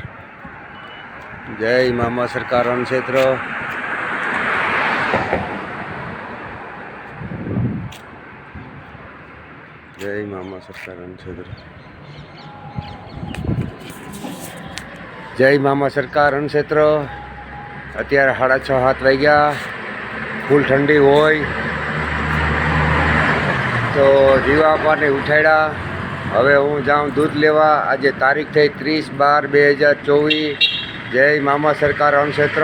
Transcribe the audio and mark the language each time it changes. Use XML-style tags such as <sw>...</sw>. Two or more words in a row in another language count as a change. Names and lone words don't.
<hi>जय मामा सरकार रण क्षेत्र। जय मामा सरकार रण क्षेत्र। जय मामा सरकार रण क्षेत्र।</hi> <gu>અત્યારે 6:30 વાગ્યા, ફૂલ ઠંડી હોય તો જીવાપાને ઉઠાડ્યા. હવે હું જાઉં દૂધ લેવા. આજે તારીખ થઈ 30/12/2024. જય મામા સરકાર રણ ક્ષેત્ર.</gu>